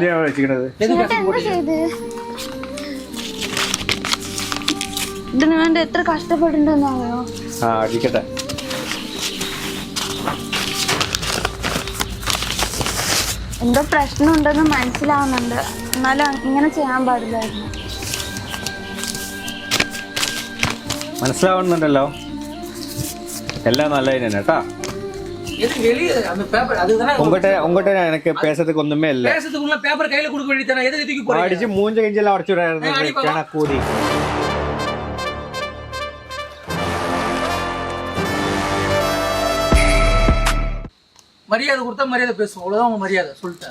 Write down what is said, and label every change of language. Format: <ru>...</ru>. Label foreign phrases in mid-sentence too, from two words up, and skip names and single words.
<ta>வச்சுக்கிறது? எதுக்கு கசிக்க</ta> <ml>എന്താ ചെയ്ത് ഇതിനു വേണ്ടി എത്ര കഷ്ടപ്പെട്ടിട്ടുണ്ടെന്നറിയോ? അടിക്കട്ടെ. എന്തോ പ്രശ്നം ഉണ്ടെന്ന് മനസ്സിലാവുന്നുണ്ട്, എന്നാലും ഇങ്ങനെ ചെയ്യാൻ പാടില്ലായിരുന്നു. മനസ്സിലാവുന്നുണ്ടല്ലോ,</ml> <ta>எல்லாம் நல்லா തന്നെ കേട്ടാ. உங்ககிட்ட எனக்கு பேசுறதுக்கு ஒண்ணுமே இல்ல. பேசுறதுக்குள்ள பேப்பர் கையில கொடுக்க வேண்டியதானே, எதுக்கு தூக்கி போறீங்க? அடிச்சு மூஞ்ச கிஞ்சல அடிச்சு விடாதே கூடி. மரியாதை கொடுத்தா மரியாதை பேசுவோம், அவ்வளவுதான் உங்க மரியாதை சொல்லிட்டேன்.</ta>